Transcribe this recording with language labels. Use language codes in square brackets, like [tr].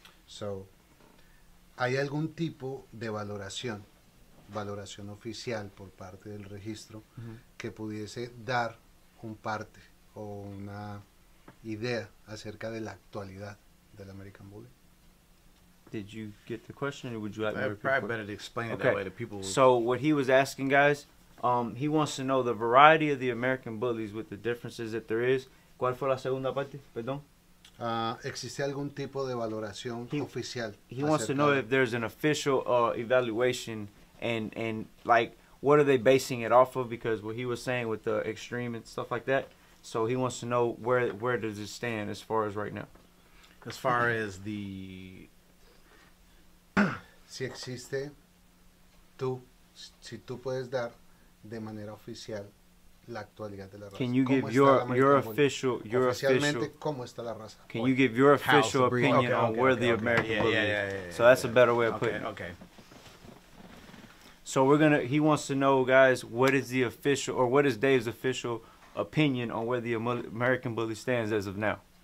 [es] So, ¿hay algún tipo de valoración oficial por parte del registro que pudiese dar un parte o una idea acerca de la actualidad del American Bully? [en] Did you get the question, or would you like me to repeat? probably better to explain it that way to people. So what he was asking, guys, he wants to know the variety of the American Bullies with the differences that there is. [es] ¿Cuál fue la segunda parte? Perdón. ¿Existe algún tipo de valoración oficial? [en] He wants to know if there's an official evaluation and like what are they basing it off of, because what he was saying with the extreme and stuff like that. So he wants to know where does it stand as far as right now. As far as the [es] Si existe, si tú puedes dar de manera oficial la actualidad de la raza. [en] Can you give your official [es] ¿cómo está la raza? [en] Can you give your official opinion on where the American Bully is? So that's a better way of putting it. Okay. So he wants to know, guys, what is the official, or what is Dave's official opinion on where the American Bully stands as of now?